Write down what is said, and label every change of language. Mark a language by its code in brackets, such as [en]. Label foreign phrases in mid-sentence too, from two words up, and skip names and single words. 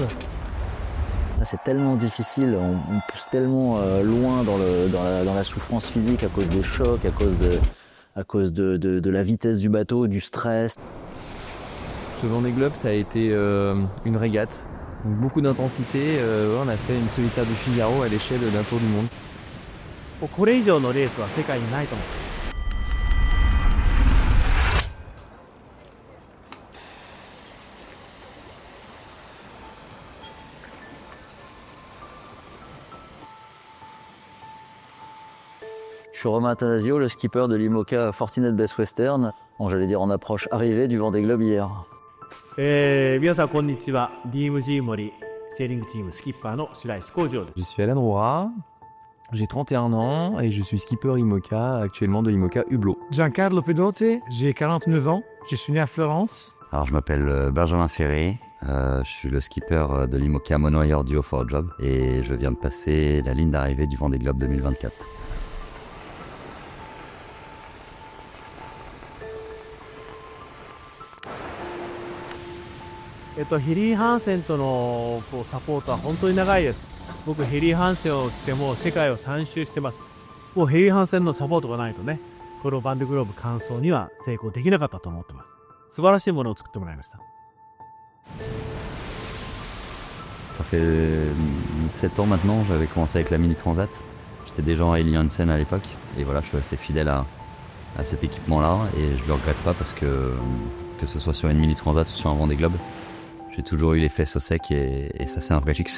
[fr] C'est tellement difficile, on pousse tellement loin dans la souffrance physique à cause des chocs, à cause de la vitesse du bateau, du stress. Ce Vendée Globe, ça a été une régate. Donc, beaucoup d'intensité. On a fait une solitaire du Figaro à l'échelle d'un tour du monde. [ja] これ以上のレースは世界にないと思う。 [fr] Je suis Romain Athanasio, le skipper de l'IMOCA Fortinet Best Western. Bon, j'allais dire en approche arrivée du Vendée Globe hier. [ja] 皆さんこんにちは。DMG 森セーリングチームスキッパーの白石浩二です。 [fr] Je suis Alan Roura, j'ai 31 ans et je suis skipper IMOCA actuellement de l'IMOCA Hublot. Giancarlo Pedote, j'ai 49 ans, je suis né à Florence. Alors, je m'appelle Benjamin Ferré. Je suis le skipper de l'IMOCA Monoair Duo for Job. Et je viens de passer la ligne d'arrivée du Vendée Globe 2024. [ja] « ヘリー・ハンセンとのサポートは本当に長いです。僕ヘリー・ハンセンを着てもう世界を3周してます。もうヘリー・ハンセンのサポートがないとね、このバンデグローブ完走には成功できなかったと思ってます。素晴らしいものを作ってもらいました。 [fr] Ça fait 7 ans maintenant, j'avais commencé avec la Mini Transat. J'étais déjà en Heli Hansen à l'époque. Et voilà, je suis resté fidèle à cet équipement-là. Et je le regrette pas parce que ce soit sur une Mini Transat ou sur un Vendée Globe, j'ai toujours eu les fesses au sec et ça c'est un vrai luxe.